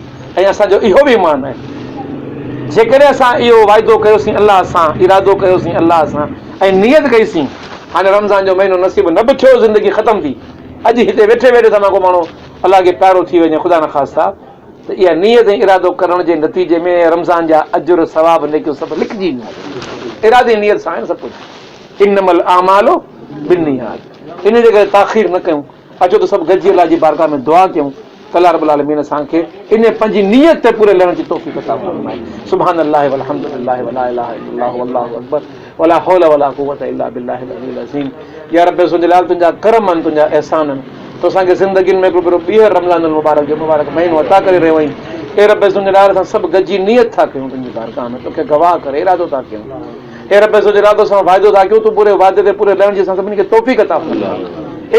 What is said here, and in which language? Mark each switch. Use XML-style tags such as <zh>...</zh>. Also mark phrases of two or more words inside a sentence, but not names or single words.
<sd>ऐं असांजो इहो बि ईमान आहे, जेकॾहिं असां इहो वाइदो कयोसीं अलाह सां, इरादो कयोसीं अलाह सां ऐं नियत कईसीं, हाणे रमज़ान जो महीनो नसीब न बि थियो, ज़िंदगी ख़तमु थी, अॼु हिते वेठे वेठे तव्हां को माण्हू अलाह खे प्यारो थी वञे, ख़ुदा न ख़ास्ता, त इहा नियत ऐं इरादो करण जे नतीजे में रमज़ान जा अजुर सवाब नेकियूं सभु लिखिजी वेंदियूं। इरादे नियत सां आहे सभु कुझु।</sd> <ar>إنما الأعمال بالنيات.</ar> <sd>इन जे करे ताख़ीर न कयूं, अचो त सभु गॾिजी अलाह जी बारगाह में दुआ कयूं</sd> <ar>الله رب العالمين</ar> <sd>असांखे इन पंहिंजी नियत ते पूरे लहण जी तौफ़ीक़ अता फ़रमाए।</sd> <ar>سبحان الله والحمد لله ولا إله إلا الله والله أكبر ولا حول ولا قوة إلا بالله العلي العظيم.</ar> <sd>या रब सुजलाल तुंहिंजा करम आहिनि, तुंहिंजा एहसान आहिनि, तो असांखे ज़िंदगी में हिकिड़ो ॿीहर रमज़ान मुबारक जो मुबारक महीनो अता करे रहियो आहीं। हे रब सुजलाल असां सभु गॾिजी नियत था कयूं तुंहिंजी बारगाह में, तोखे गवाह करे इरादो था कयूं। हे रब सुजलाल तोसां वाइदो था कयूं, तूं पूरे वाइदे ते पूरे लहण जी असां सभिनी खे तौफ़ीक़ अता फ़रमाए।</sd>